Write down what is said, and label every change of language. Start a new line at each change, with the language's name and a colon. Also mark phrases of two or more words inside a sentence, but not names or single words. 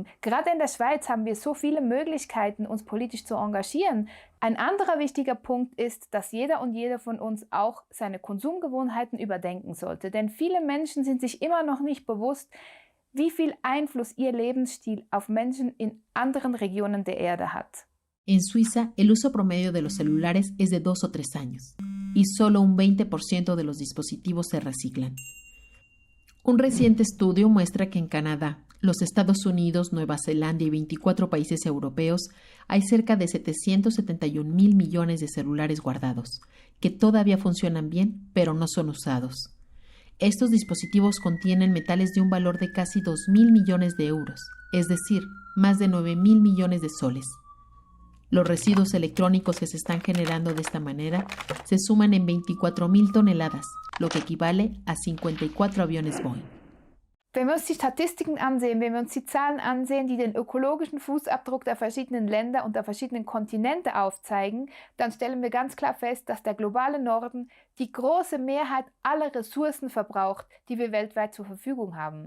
German: Gerade in der Schweiz haben wir so viele Möglichkeiten, uns politisch zu engagieren. Ein anderer wichtiger Punkt ist, dass jeder und jede von uns auch seine Konsumgewohnheiten überdenken sollte. Denn viele Menschen sind sich immer noch nicht bewusst, wie viel Einfluss ihr Lebensstil auf Menschen in anderen Regionen der Erde hat.
Spanish: En Suiza, el uso promedio de los celulares es de 2 o 3 años, y solo un 20% de los dispositivos se reciclan. Un reciente estudio muestra que en Canadá, los Estados Unidos, Nueva Zelanda y 24 países europeos hay cerca de 771,000 millones de celulares guardados, que todavía funcionan bien, pero no son usados. Estos dispositivos contienen metales de un valor de casi 2,000 millones de euros, es decir, más de 9,000 millones de soles. Los residuos electrónicos que se están generando de esta manera se suman en 24,000 toneladas, lo que equivale a 54 aviones Boeing.
German: Wenn wir uns die Statistiken ansehen, wenn wir uns die Zahlen ansehen, die den ökologischen Fußabdruck der verschiedenen Länder und der verschiedenen Kontinente aufzeigen, dann stellen wir ganz klar fest, dass der globale Norden die große Mehrheit aller Ressourcen verbraucht, die wir weltweit zur Verfügung haben.